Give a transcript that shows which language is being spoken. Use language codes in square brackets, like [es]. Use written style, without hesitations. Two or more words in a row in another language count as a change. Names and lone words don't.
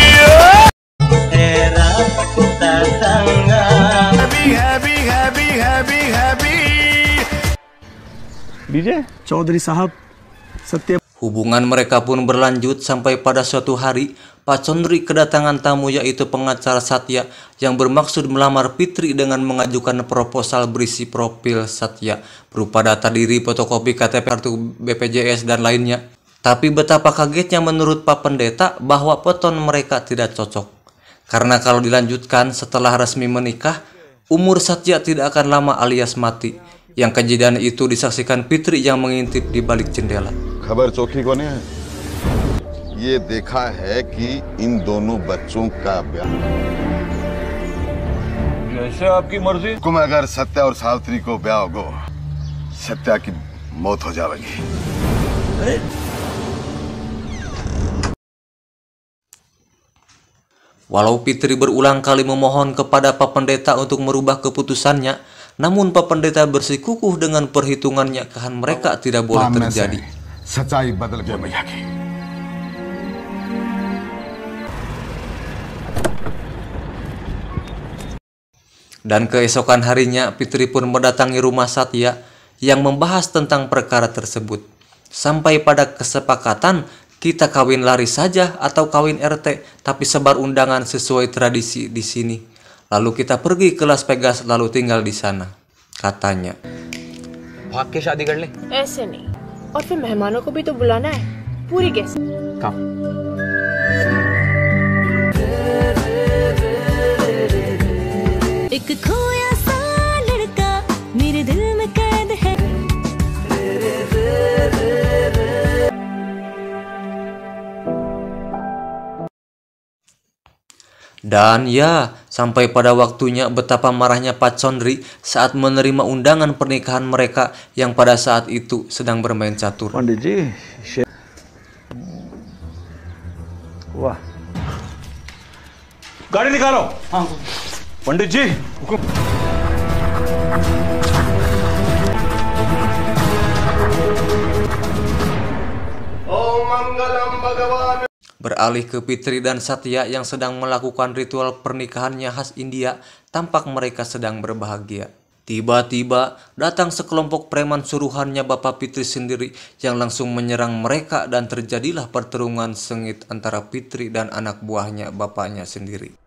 [en] Happy, happy, happy, happy, happy. DJ Chaudhary Sahab, [id] Satya. Hubungan mereka pun berlanjut sampai pada suatu hari, Pak Condri kedatangan tamu yaitu pengacara Satya yang bermaksud melamar Fitri dengan mengajukan proposal berisi profil Satya berupa data diri, fotokopi KTP, kartu BPJS, dan lainnya. Tapi betapa kagetnya menurut Pak Pendeta bahwa foto mereka tidak cocok. Karena kalau dilanjutkan setelah resmi menikah, umur Satya tidak akan lama alias mati. Yang kejadian itu disaksikan Fitri yang mengintip di balik jendela. [hi] खबर चौकी को है ये देखा है कि इन दोनों बच्चों का ब्याह जैसे आपकी मर्जी। हुक्म अगर सत्या और सावित्री को ब्याह होगो सत्या की मौत हो जाएगी। [id] Walau Fitri berulang kali memohon kepada Pak Pendeta untuk merubah keputusannya, namun Pak Pendeta bersikukuh dengan perhitungannya kehan mereka tidak boleh terjadi. [hi] सच्चाई बदल गई मैया की। [id] Dan keesokan harinya Fitri pun mendatangi rumah Satya yang membahas tentang perkara tersebut. Sampai pada kesepakatan kita kawin lari saja atau kawin RT, tapi sebar undangan sesuai tradisi di sini. Lalu kita pergi ke Las Vegas lalu tinggal di sana, katanya. [hi] भाग के शादी कर ले। ऐसे नहीं, और फिर मेहमानों को भी तो बुलाना है, पूरी गेस्ट। [en] Come. [hi] एक खोया सा लड़का मेरे दिल में कैद है. [id] Dan ya, sampai pada waktunya betapa marahnya Pak Condri saat menerima undangan pernikahan mereka yang pada saat itu sedang bermain catur. [hi] पंडित जी वाह गाड़ी निकालो. हाँ पंडित जी ओम मंगलम भगवान. [id] Beralih ke Fitri dan Satya yang sedang melakukan ritual pernikahannya khas India, tampak mereka sedang berbahagia. Tiba-tiba datang sekelompok preman suruhannya Bapak Fitri sendiri yang langsung menyerang mereka dan terjadilah pertarungan sengit antara Fitri dan anak buahnya bapaknya sendiri.